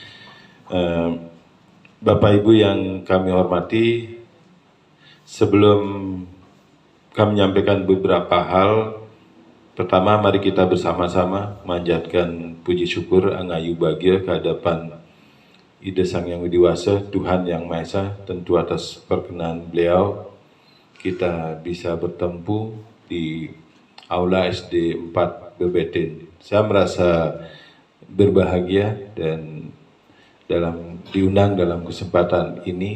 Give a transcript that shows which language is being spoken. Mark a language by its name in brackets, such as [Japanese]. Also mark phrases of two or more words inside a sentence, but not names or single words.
[Indonesian] Bapak Ibu yang kami hormati, sebelum kami menyampaikan beberapa hal, pertama mari kita bersama-sama manjatkan puji syukur angayu bahagia kehadapan Ida Sang Yang Widiwasa, Tuhan Yang Maha Esa, tentu atas perkenan beliau kita bisa bertemu di Aula SD 4 BBTN. Saya merasa berbahagia dan diundang dalam kesempatan ini.